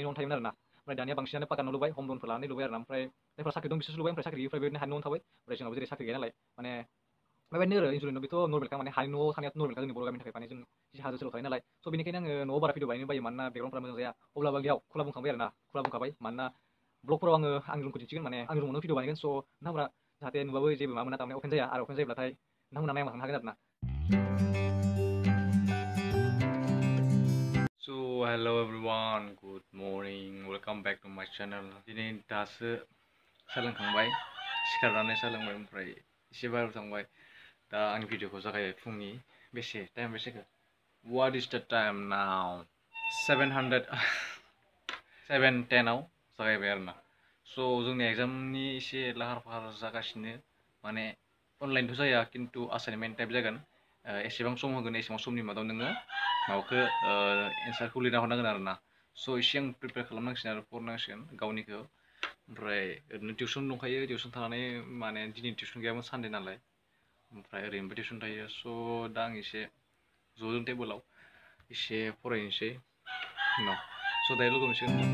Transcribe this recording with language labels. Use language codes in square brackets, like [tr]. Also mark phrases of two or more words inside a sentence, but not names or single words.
[brx] न'आवनो थायोमोन आरोना ओमफ्राय दानिया बांसिनानो पाक्कानि न' लुबाय हम लनफोर लानानै लुबाय आरोना ओमफ्राय जायफ्रा साख्रि दं बिसोरसो लुबाय ओमफ्राय साख्रि गैयिफ्रा बेबायदिनो हानि न'आवनो थाबाय ओमफ्राय जोंनाबो जेरै साख्रि गैया नालाय माने बेबायदिनो आरो इन्जुरनि न' बेथ' नर्मेलखा माने हानि न'आव थानायाथ' नर्मेलखा जोंनि बर' गामिनि थाखाय माने जों एसे हाजो ओनसोलाव थायो नालाय स' बेनिखायनो आङो न'आव बारा भिडिअ बानायनो बायो मानोना बेकग्राउन्डफ्रा मोजां जाया अब्लाबो आं बेयाव खुला बुंखाबाय आरोना खुला बुंखाबाय मानोना ब्लगफोराव आङो आंनि रुमखौ दिन्थिगोन माने आंनि रुमावनो भिडिअ बानायगोन स' नोंथांमोना जाहाथे नुबाबो जेबो माबा मोना थारमाने अफेन जाया आरो अफेन जायोब्लाथाय नोंथांमोना नायना थांनो हागोन आरोना। [en] So hello everyone, good morning, welcome back to my channel. [brx] दिनै दासो सोलोंखांबाय सिखारनानै सोलोंबाय ओमफ्राय एसे बाहेरायाव थांबाय दा आंनि भिडिअखौ जागायबाय फुंनि बेसे टाइम बेसेखो [en] What is the time now [brx] 7:10आव जागायबाय आरोना स' जोंनि एग्जामनि एसे लाहार फाहार जागासिनो माने अनलाइनथ' जाया खिन्थु असाइनमेन्ट टाइप जागोन एसेबां सम होगोन एसेबां समनि मादाव नोङो माबाखौ एन्सारखौ लिरना हरनांगोन आरोना स' एसे आं प्रिपेयार खालामनांसिगोन आरो फरायनांसिगोन गावनिखौ ओमफ्राय ओरैनो टिउसन दंखायो टिउसन थानानै माने दिनै टिउसन गैयामोन सानडे नालाय ओमफ्राय ओरैनोबो टिउसन थायो स' दा आं एसे ज'जों टेबोलाव एसे फरायनोसै उनाव स' दायो लोगो मोनसिगोन।